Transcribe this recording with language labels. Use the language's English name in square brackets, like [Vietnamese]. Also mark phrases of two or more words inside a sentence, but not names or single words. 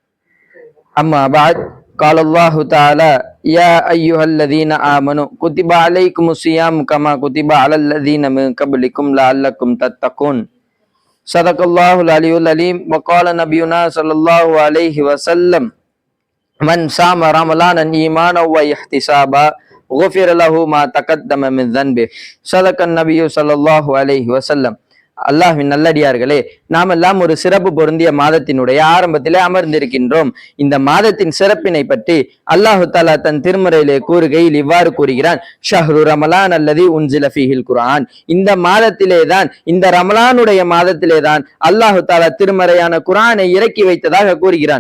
[Arabic] أما بعد قال الله تعالى يا أيها الذين آمنوا كتب عليكم الصيام كما كتب على الذين من قبلكم لعلكم تتقون صدق الله العلي العليم وقال نبينا صلى الله عليه وسلم من صام رمضانا إيمانا واحتسابا غفر له ما تقدم من ذنبه صدق النبي صلى الله عليه وسلم. [Tamil] அல்லாஹ்வின் நல்லடியார்களே, நாம் எல்லாம் ஒரு சிறப்பு பொருந்திய மாதத்தினுடைய ஆரம்பத்திலே அமர்ந்திருக்கின்றோம். இந்த மாதத்தின் சிறப்பினை பற்றி [Arabic] الله تعالى [Tamil] தன் திருமறையிலே கூறுகையில் இவ்வாறு கூறுகிறான், [Arabic] شهر رمضان الذي أنزل فيه القرآن. [Tamil] இந்த மாதத்திலே தான், இந்த ரமலானுடைய மாதத்திலே தான் [Arabic] الله تعالى [Tamil] திருமறையான குர்ஆனை இறக்கி வைத்ததாக கூறுகிறான்.